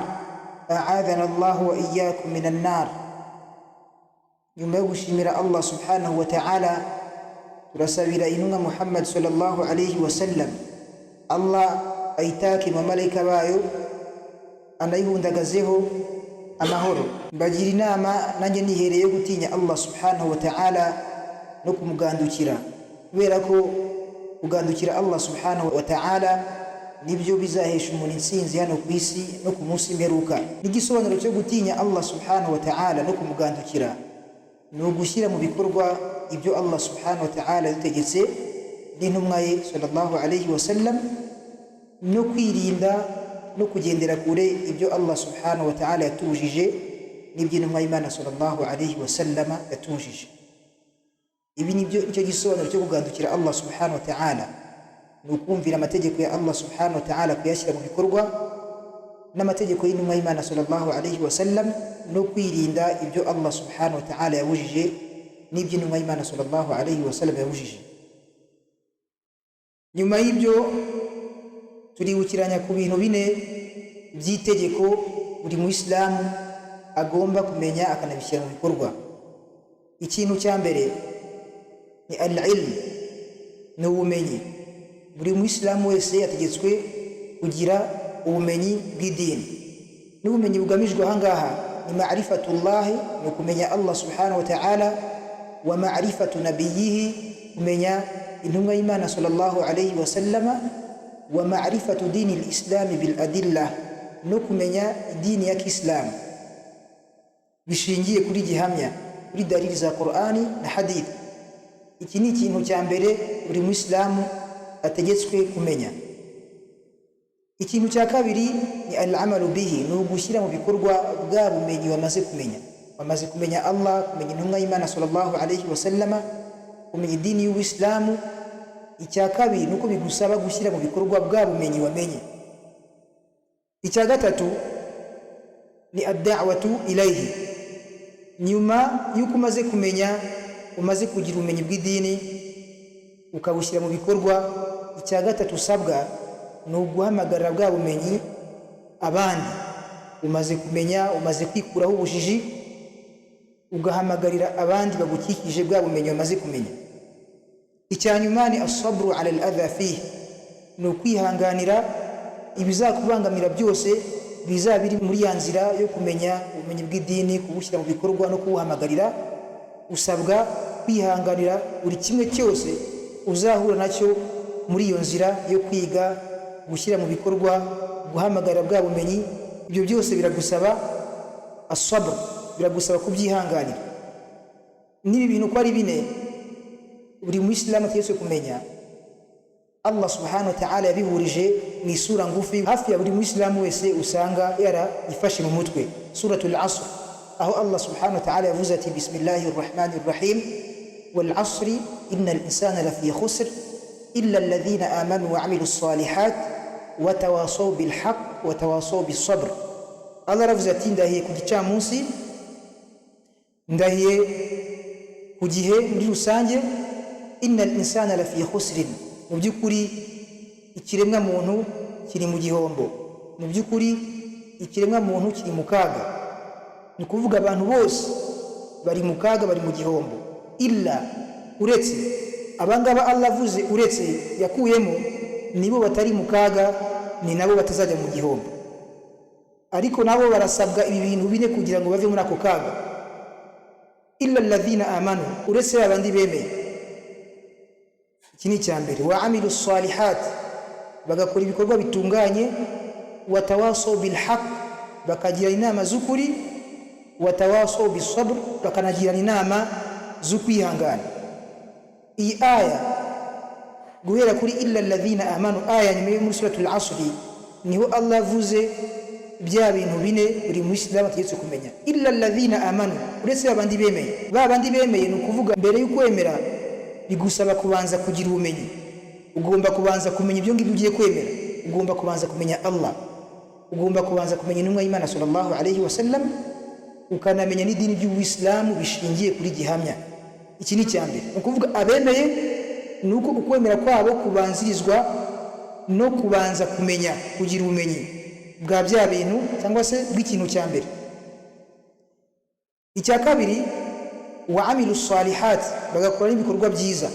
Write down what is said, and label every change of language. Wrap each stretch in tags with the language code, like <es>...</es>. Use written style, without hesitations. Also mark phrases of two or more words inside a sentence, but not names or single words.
<ar>أعاذنا الله وإياكم من النار. يموشمر الله سبحانه وتعالى ترسل إننا محمد صلى الله عليه وسلم الله أيتاك وملك بايو أن يهندقزه</ar> <rw>amahoro bagira inama nanjye nihereye gutinya</rw> <ar>الله سبحانه وتعالى</ar> <rw>no kumugandukira, kubera ko kugandukira</rw> <ar>الله سبحانه وتعالى</ar> <rw>nibyo bizahesha umuntu insinzi hano ku isi no ku munsi mperuka. N'igisobanuro cyo gutinya</rw> <ar>الله سبحانه وتعالى</ar> <rw>no kumugandukira ni ugushyira mu bikorwa ibyo</rw> <ar>الله سبحانه وتعالى</ar> <rw>yategetse n'intumwa ye</rw> <ar>صلى الله عليه وسلم,</ar> <rw>no kwirinda no kugendera kure ibyo</rw> <ar>الله سبحانه وتعالى</ar> <rw>yatujije n'iby'intumwa y'Imana</rw> <ar>صلى الله عليه وسلم</ar> <rw>yatujije. Ibi nibyo icyo gisobanuro cyo kugandukira</rw> <ar>الله سبحانه وتعالى,</ar> <rw>ni ukumvira amategeko ya</rw> <ar>الله سبحانه وتعالى,</ar> <rw>kuyashyira mu bikorwa n'amategeko y'intumwa y'Imana</rw> <ar>صلى الله عليه وسلم,</ar> <rw>no kwirinda ibyo</rw> <ar>الله سبحانه وتعالى</ar> <rw>yabujije n'iby'intumwa y'Imana</rw> <ar>صلى الله عليه وسلم</ar> <rw>yabujije. Nyuma y'ibyo turibukiranya ku bintu bine by'itegeko buri Muislamu agomba kumenya akanabishyira mu bikorwa. Ikintu cya mbere ni al-ilm, ni ubumenyi. Buri Muislamu wese yategetswe kugira ubumenyi bw'idini. N'ubumenyi bugamijwe ahangaha ni ma'rifatullahi, ni kumenya</rw> <ar>الله سبحانه وتعالى ومعرفة نبيه,</ar> <rw>kumenya intumwa y'Imana</rw> <ar>صلى الله عليه وسلم ومعرفة دين الإسلام بالأدلة,</ar> <rw>no kumenya idini ya Kiislamu bishingiye kuri gihamya, kuri dalili za Qur'ani na hadith. Iki ni ikintu cya mbere buri Muislamu ategetswe kumenya. Ikintu cya kabiri ni</rw> <ar>العمل به,</ar> <rw>ni ugushyira mu bikorwa bwa bumenyi wamaze kumenya Allah, kumenya intumwa y'Imana</rw> <ar>صلى الله عليه وسلم,</ar> <rw>kumenya idini y'Uislamu. Icya kabiri nuko bigusaba gushyira mu bikorwa bwa bumenyi wamenye. Icya gatatu ni</rw> <ar>الدعوة إليه,</ar> <rw>nyuma yuko umaze kumenya umaze kugira ubumenyi bw'idini ukabushyira mu bikorwa, icya gatatu usabwa ni uguhamagarira bwa bumenyi abandi. Umaze kumenya, umaze kwikuraho ubujiji, ugahamagarira abandi bagukikije bwa bumenyi umaze kumenya. Icya nyuma ni</rw> <ar>الصبر على الأذى فيه,</ar> <rw>ni ukwihanganira ibizakubangamira byose bizaba biri muri ya nzira yo kumenya ubumenyi bw'idini, kubushyira mu bikorwa no kubuhamagarira. Usabwa kwihanganira buri kimwe cyose uzahura nacyo muri iyo nzira yo kwiga, gushyira mu bikorwa, guhamagarira bwa bumenyi. Ibyo byose biragusaba asabr, biragusaba kubyihanganira. N'ibi bintu ko ari bine buri Muislamu ategetswe kumenya,</rw> <ar>الله سبحانه وتعالى</ar> <rw>yabihurije mu isura ngufi hafi ya buri Muislamu wese usanga yarayifashe mu mutwe, suratul Asr, aho Allah</rw> <ar>سبحانه وتعالى</ar> <rw>yavuze ati</rw> <ar>بسم الله الرحمن الرحيم والعصر إن الإنسان لفي خسر إلا الذين آمنوا وعملوا الصالحات وتواصوا بالحق وتواصوا بالصبر.</ar> <rw>Allah aravuze ati ndahiye ku gicamunsi, ndahiye ku gihe muri rusange,</rw> <ar>إن الإنسان لفي خسر,</ar> <rw>mu by'ukuri ikiremwa muntu kiri mu gihombo, mu by'ukuri ikiremwa muntu kiri mu kaga. Ni kuvuga abantu bose bari mu kaga, bari mu gihombo, illa, uretse abangaba Allah avuze uretse yakuyemo, nibo batari mu kaga, ni nabo batazajya mu gihombo. Ariko nabo barasabwa ibi bintu bine kugira ngo bave muri ako kaga.</rw> <ar>إلا الذين آمنوا,</ar> <rw>uretse abandi bemeye. Iki ni icyambere.</rw> <ar>وعملوا الصالحات,</ar> <rw>bagakora ibikorwa bitunganye.</rw> <ar>وتواصوا بالحق,</ar> <rw>bakagira inama z'ukuri.</rw> <ar>وتواصوا بالصبر,</ar> <rw>bakanagira inama zo kwihangana. Iyi aya guhera kuri</rw> <ar>إلا الذين آمنوا,</ar> <rw>aya nyuma muri suratul Asr, niho Allah avuze bya bintu bine buri Muislamu ategetswe kumenya.</rw> <ar>إلا الذين آمنوا,</ar> <rw>uretse abandi bemeye. Ba bandi bemeye ni ukuvuga mbere y'ukwemera bigusaba kubanza kugira ubumenyi. Ugomba kubanza kumenya ibyo ngibyo ugiye kwemera. Ugomba kubanza kumenya Allah, ugomba kubanza kumenya intumwa y'Imana</rw> <ar>صلى الله عليه وسلم,</ar> <rw>ukanamenya n'idini ry'Ubuislamu bishingiye kuri gihamya. Iki ni icyambere. Ni ukuvuga abemeye nuko ukwemera kwabo kubanzirizwa no kubanza kumenya, kugira ubumenyi bwa bya bintu cyangwa se bw'ikintu cya mbere. Icya kabiri,</rw> <ar>وعملوا الصالحات,</ar> <rw>bagakora ibikorwa byiza.</rw>